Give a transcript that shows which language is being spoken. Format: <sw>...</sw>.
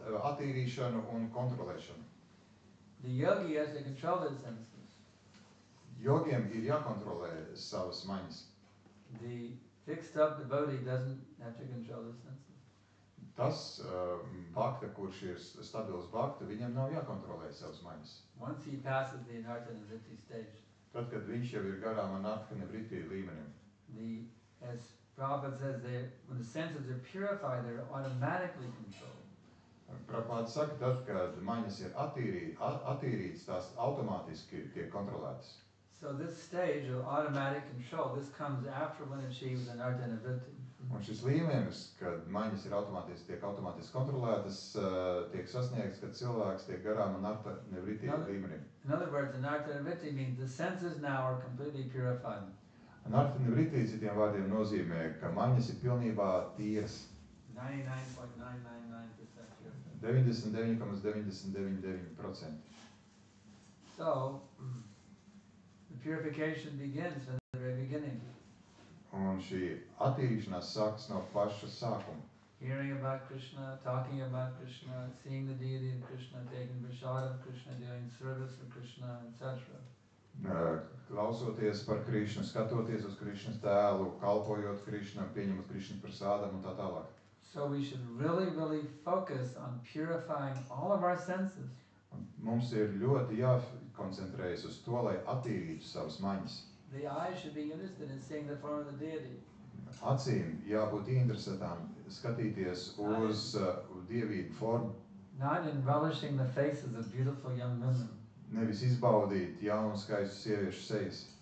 <lv>Attīrīšanu un kontrolēšanu.</lv> <en>The yogi has to control his senses.</en> <lv>Jogiem ir jākontrolē savas maņas.</lv> <en>The fixed up devotee doesn't have to control his senses.</en> <lv>Tas bhakta, kurš ir stabils bhakta, viņam nav jākontrolē savas maņas.</lv> <en>Once he passes the anartha nivritti stage,</en> <lv>Tad, kad viņš jau ir garām anartha nivritti līmenim.</lv> <en>as Prabhupada says, when the senses are purified, they're automatically controlled.</en> <lv>Prabhupada saka, tad, kad maņas ir attīrītas, tās automātiski tiek kontrolētas.</lv> <en>So this stage of automatic control, this comes after one achieves anartha nivritti.</en> <lv>Un šis līmenis, kad maņas ir tiek automātiski kontrolētas, tiek sasniegts, kad cilvēks tiek garām anartha nivritti līmenim.</lv> <en>In other words, anartha nivritti means the senses now are completely purified.</en> <lv>Anartha nivritti, citiem vārdiem, nozīmē, ka maņas ir pilnībā tīras.</lv> <en>99.999% purified.</en> <lv>99,999%.</lv> <en>So, the purification begins from the very beginning.</en> <lv>Un šī attīrīšanās sākas no paša sākuma.</lv> <en>Hearing about Krishna, talking about Krishna, seeing the deity of Krishna, taking prasad of Krishna, doing service for Krishna, etc.</en> <lv>Klausoties par Krishnu, skatoties uz Krishnas tēlu, kalpojot Krishnam, pieņemot Krishnas prasādam un tā tālāk.</lv> <en>So we should really focus on purifying all of our senses.</en> <lv>Un mums ir ļoti jākoncentrējas uz to, lai attīrītu savas maņas.</lv> <en>The eye should be interested in seeing the form of the deity.</en> <lv>acīm jābūt interesētām skatīties uz dievīgu formu,</lv> <en>not in relishing the faces of beautiful young women</en> <lv>nevis izbaudīt jaunu skaistu sieviešu sejas</lv>